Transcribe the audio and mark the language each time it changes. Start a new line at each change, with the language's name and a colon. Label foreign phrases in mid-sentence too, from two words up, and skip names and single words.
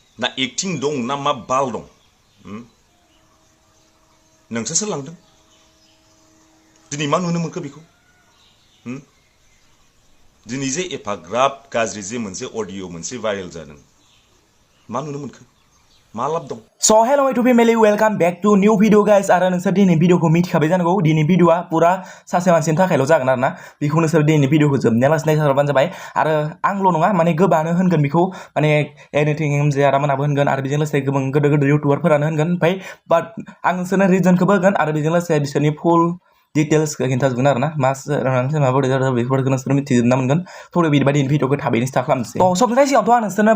Bodo: ना एक्टिं दं ना मा बाल दं नोंसोरसो लांदों दिनै मा नुनो मोनखो बेखौ दिनै जे एफाग्राब गाज्रि जे मोनसे अडिअ मोनसे भाइरेल जादों मा नुनो मोनखो मा लाब दं
English: So hello my family, welcome back to new video guys.
Bodo: आरो नोंसोर दिनै भिडिअखौ मिथिखाबाय जानांगौ दिनै भिडिअआ पुरा सासे मानसिनि थाखायल' जागोन आरोना बेखौ नोंसोर दिनै भिडिअखौ जोबनायालासे नायथारबानो जाबाय आरो आंल' नङा माने गोबाङानो होनगोन बेखौ माने एनिथिं जारामोनाबो होनगोन आरो बेजों लोगोसे गोबां गोदोर इउटुबारफोरानो होनगोन ओमफ्राय बाट आं नोंसोरनो रिजनखौबो होगोन आरो बेजों लोगोसे बिसोरनि फुल डिटेल्सखौ खिन्थाजोबगोन आरोना मा माबोरै जादों बेफोरखौ नोंसोर मिथिजोबना मोनगोन थ' बिदिबायदि भिडिअखौ थाबैनो स्टार्ट खालामनोसै थ' सबनिफ्राय सिगाङावथ' आं नोंसोरनो